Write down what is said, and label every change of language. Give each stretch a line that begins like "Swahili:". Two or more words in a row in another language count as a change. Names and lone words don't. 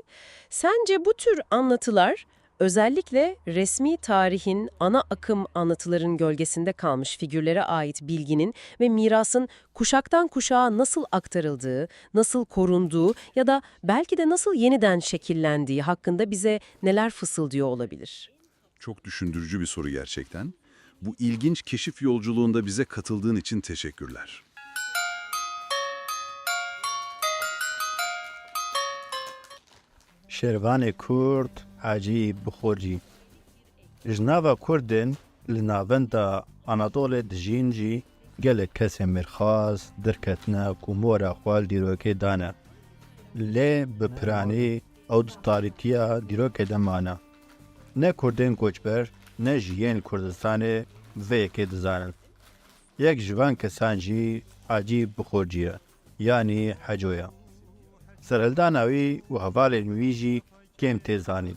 Turkish: Sence bu tür anlatılar özellikle resmi tarihin ana akım anlatıların gölgesinde kalmış figürlere ait bilginin ve mirasın kuşaktan kuşağa nasıl aktarıldığı, nasıl korunduğu ya da belki de nasıl yeniden şekillendiği hakkında bize neler fısıldıyor olabilir? Çok düşündürücü bir soru gerçekten. Bu ilginç keşif yolculuğunda bize katıldığın için teşekkürler.
Kurdish: شێروانێ کورد حاجی بخۆرجی ژناڤە کوردن لە ناوەندا ئەنەدۆڵێ دژین jî gelek kesê mêrxas derketine ku mora xwal dîrokê dane lê bi piranî ew di tarîtiya dîrokê de mane ne Kurdên koçber ne jî yên Kurdistanê vê yekê dizanin yek ji van kesan jî Hacî Bixorcî ye yanî Heco ye Serhildana wî û hevalên wî jî kêm tê zanîn.